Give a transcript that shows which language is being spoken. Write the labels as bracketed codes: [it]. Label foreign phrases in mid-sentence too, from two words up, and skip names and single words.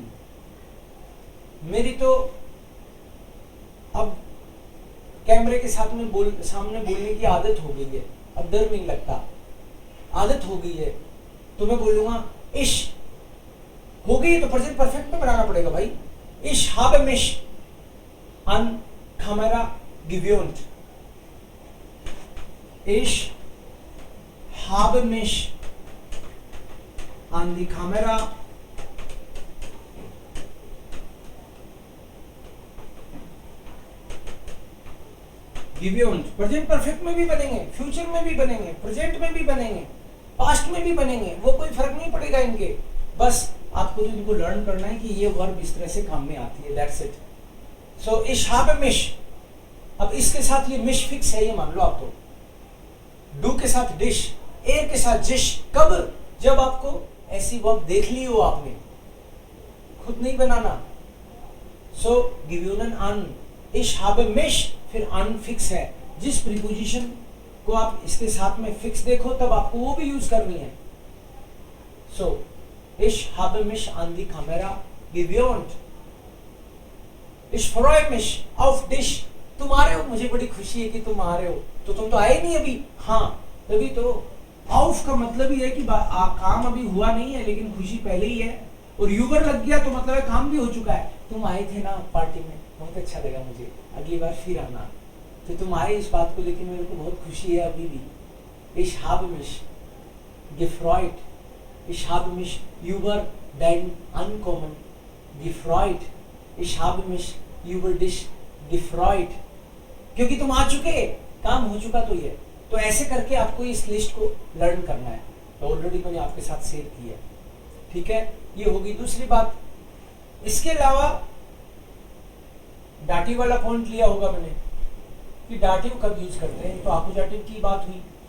[hi] मेरी तो अब कैमरे के साथ में सामने बोलने की आदत हो गई है, अब डर नहीं लगता, आदत हो गई है। तो मैं बोलूंगा इश, हो गई है तो [en] present perfect [hi] में बनाना पड़ेगा भाई। [de] इश habe mich an Kamera gewöhnt, ich habe mich an die Kamera gewöhnt। [en] present perfect [hi] में भी बनेंगे, फ्यूचर में भी बनेंगे, प्रेजेंट में भी बनेंगे, पास्ट में भी बनेंगे, वो कोई फर्क नहीं पड़ेगा इनके। बस आपको तो इनको लर्न करना है कि ये वर्ब इस तरह से काम में आती है, [en] that's it. [de] so ich habe mich, [hi] अब इसके साथ ये मिश फिक्स है, ये मान लो आप। तो डू के साथ डिश, एर के साथ जिश, कब, जब आपको ऐसी वर्ब देख ली हो आपने, खुद नहीं बनाना। [de] सो gewöhnen an, इश habe mich, [hi] फिर आन फिक्स है, जिस प्रीपोजिशन को आप इसके साथ में फिक्स देखो तब आपको वो भी यूज करनी है। [de] सो ich habe mich an die Kamera gewöhnt, ich freue mich auf dich, [hi] तुम आ रहे हो, मुझे बड़ी खुशी है कि तुम आ रहे हो। तो तुम तो आए नहीं अभी, हाँ तभी तो। auf का मतलब ही है कि काम अभी हुआ नहीं है लेकिन खुशी पहले ही है। और यूबर लग गया तो मतलब है काम भी हो चुका है। तुम आए थे ना पार्टी में, बहुत अच्छा लगा मुझे, अगली बार फिर आना। तो तुम आए इस बात को लेकर मेरे को बहुत खुशी है अभी भी। [de] ich habe mich gefreut, ich habe mich über dein Ankommen gefreut, ich habe mich über dich gefreut, [hi] क्योंकि तुम आ चुके, काम हो चुका। तो ये तो ऐसे करके आपको इस लिस्ट को लर्न करना है। तो ऑलरेडी मैंने आपके साथ शेयर किया, ठीक है। ये होगी दूसरी बात। इसके अलावा डाटिव वाला पॉइंट लिया होगा मैंने कि डाटिव कब यूज करते हैं, तो आकुजाटिव की बात हुई।